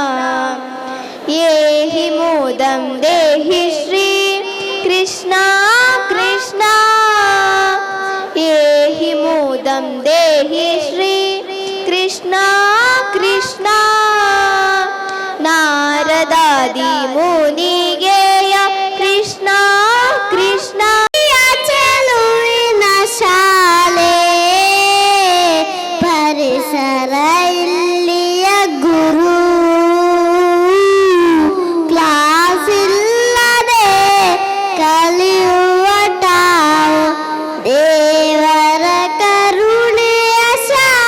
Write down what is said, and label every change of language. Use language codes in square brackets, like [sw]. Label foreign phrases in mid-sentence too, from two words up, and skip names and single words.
[sa] ಏಹಿ ಮೋದಂ ದೇಹಿ ಶ್ರೀ ಕೃಷ್ಣ ಕೃಷ್ಣ ಏಹಿ ಮೋದಂ ದೇಹಿ ಶ್ರೀ ಕೃಷ್ಣ ಕೃಷ್ಣ ನಾರದಾದಿ ಮುನಿಗೆಯ ಕೃಷ್ಣ ಕೃಷ್ಣ [kn] ಚೆಲುವಿನ ಶಾಲೆ ಪರಿಸರ ಇಲ್ಲಿಯ ಗುರು ಕ್ಲಾಸ್ ಇಲ್ಲದೆ ಕಲಿಯುವ ತಾವು ದೇವರ ಕರುಣೆಯ